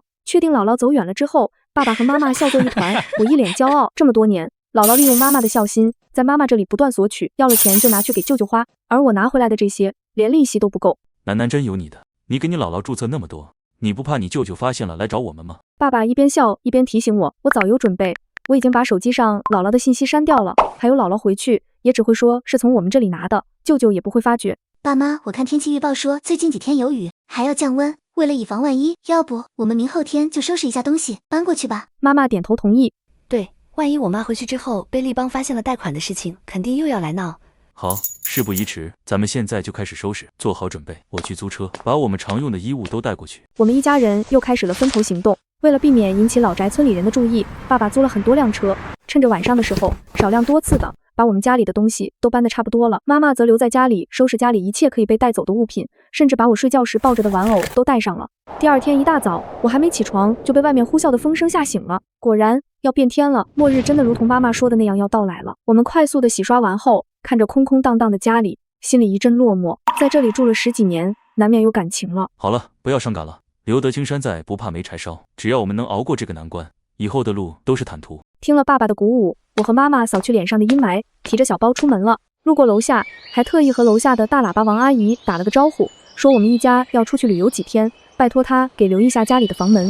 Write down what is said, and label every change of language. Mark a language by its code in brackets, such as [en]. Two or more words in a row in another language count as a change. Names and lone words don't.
[zh] 確定姥姥走遠了之後，爸爸和媽媽笑作一團，我一臉驕傲。這麼多年，姥姥利用媽媽的孝心，在媽媽這裡不斷索取，要了錢就拿去給舅舅花，而我拿回來的這些，連利息都不夠。楠楠真有你的，你給你姥姥註冊那麼多，你不怕你舅舅發現了來找我們嗎？爸爸一邊笑一邊提醒我，我早有準備，我已經把手機上姥姥的信息刪掉了，還有姥姥回去也只會說是從我們這裡拿的，舅舅也不會發覺。爸媽，我看天氣預報說最近幾天有雨，還要降溫，為了以防萬一，要不我們明後天就收拾一下東西搬過去吧。媽媽點頭同意。對，萬一我媽回去之後被立邦發現了貸款的事情，肯定又要來鬧。好，事不宜遲，咱們現在就開始收拾，做好準備。我去租車，把我們常用的衣物都帶過去。我們一家人又開始了分頭行動。為了避免引起老宅村裡人的注意，爸爸租了很多輛車，趁着晚上的時候，少量多次的把我們家裡的東西都搬得差不多了。媽媽則留在家裡收拾家裡一切可以被帶走的物品，甚至把我睡覺時抱着的玩偶都帶上了。第二天一大早，我還沒起床就被外面呼嘯的風聲嚇醒了。果然要變天了，末日真的如同媽媽說的那樣要到來了。我們快速的洗刷完後，看着空空蕩蕩的家裡，心裡一陣落寞。在這裡住了10幾年，難免有感情了。好了，不要傷感了。留得青山在，不怕沒柴燒。只要我們能熬過這個難關，以後的路都是坦途。聽了爸爸的鼓舞，我和媽媽掃去臉上的陰霾，提着小包出門了。路過樓下，還特意和樓下的大喇叭王阿姨打了個招呼，說我們一家要出去旅遊幾天，拜託她給留意下家裡的房門。